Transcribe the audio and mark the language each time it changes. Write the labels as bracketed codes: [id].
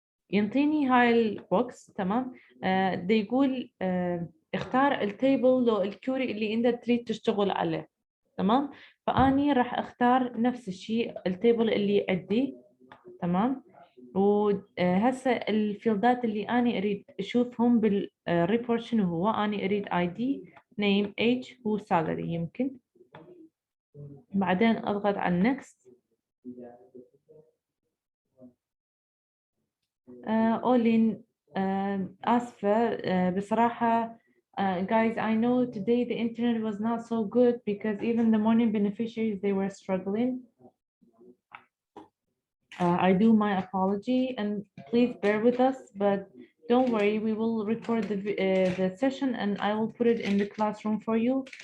[ar] ينطيني هاي البوكس. تمام. ده يقول اختار التيبل لو الكوري اللي انت تريد تشتغل عليه. تمام. فاني راح اختار نفس الشيء التيبل اللي عندي. تمام. وهسه الفيلدات اللي أنا أريد أشوفهم بالريبورت شنو هو. أنا أريد ID name age هو salary يمكن. بعدين أضغط على next. أولين آسفة بصراحة [en] guys, I know today the internet was not so good because even the morning beneficiaries, they were struggling. I do my apology and please bear with us, but don't worry, we will record the session and I will put it in the classroom for you.